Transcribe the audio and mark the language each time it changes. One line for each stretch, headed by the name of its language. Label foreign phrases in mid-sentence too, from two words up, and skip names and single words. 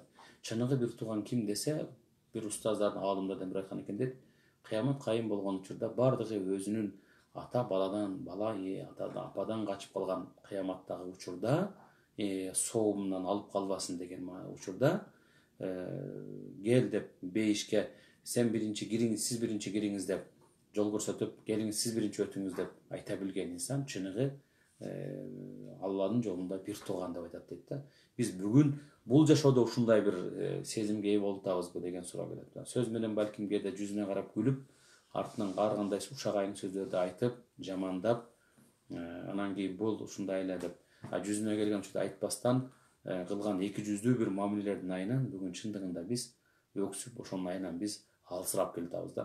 Kyrgyz: Чыныгы бир тууган ким десе, бир устаздардын аалымдардан бир айткан экен дейт. Кыямат кайым болгон учурда бардыгы өзүнүн ата баладан, бала атадан, ападан качып калган кыяматтагы учурда, соомунан алып калбасын деген учурда кел деп бейишке
Turkish: sen birinci giriniz, siz birinci giriniz
Kyrgyz: деп жол көрсөтүп, келиңиз сиз биринчи өтүңүз деп айта билген инсан чыныгы Алланын жолунда бир тууган деп айтат дейт да. Биз бүгүн бул жашоодо ушундай бир сезимге ээ болуп атабызбы деген суроо келет. Сөз менен балким кээде жүзүнө карап күлүп, артынан ар кандай ушак айын сөздөрдү айтып, жамандап, анан кийин бул ушундай эле деп жүзүнө келген учурда айтпастан кылган эки жүздүү бир мамилелердин айынан бүгүн чындыгында биз өксүп, ошонун айынан биз алсырап келатабыз да.